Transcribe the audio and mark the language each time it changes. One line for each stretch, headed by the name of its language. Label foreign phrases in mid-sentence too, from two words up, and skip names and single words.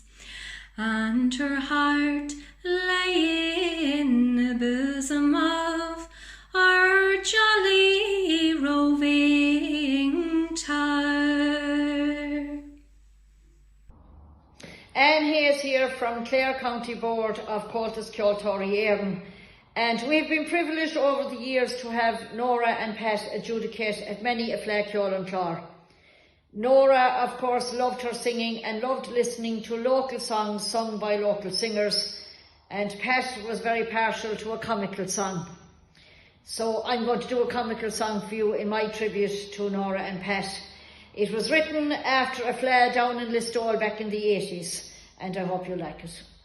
English: And her heart lay in the bosom of our jolly roving tower. Anne Hayes here from Clare County Board of Comhaltas Ceoltóirí, and we've been privileged over the years to have Nora and Pat adjudicate at many a fleadh ceol an clár. Nora, of course, loved her singing and loved listening to local songs sung by local singers, and Pat was very partial to a comical song. So I'm going to do a comical song for you in my tribute to Nora and Pat. It was written after a fleadh down in Listowel back in the 80s, and I hope you like it.